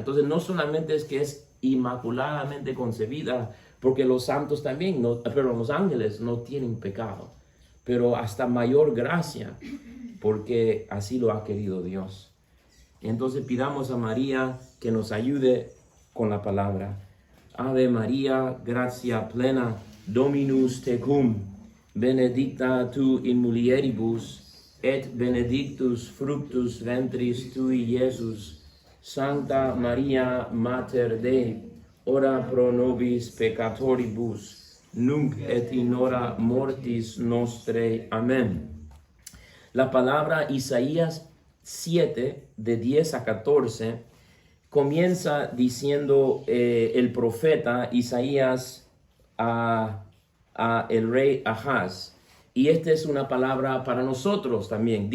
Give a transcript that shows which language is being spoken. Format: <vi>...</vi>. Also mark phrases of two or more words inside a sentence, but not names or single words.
<es>Entonces no solamente es que es inmaculadamente concebida, porque los santos también, pero los ángeles no tienen pecado, pero hasta mayor gracia, porque así lo ha querido Dios. Entonces pidamos a María que nos ayude con la palabra.</es> <la>Ave María, gracia plena, Dominus tecum, benedicta tu in mulieribus, et benedictus fructus ventris tui, Iesus. Santa María, Mater Dei, ora pro nobis peccatoribus, nunc et in hora mortis nostrae.</la> <es>Amén. La palabra Isaías 7, de 10 a 14, comienza diciendo el profeta Isaías a el rey Ahaz. Y esta es una palabra para nosotros también.</es>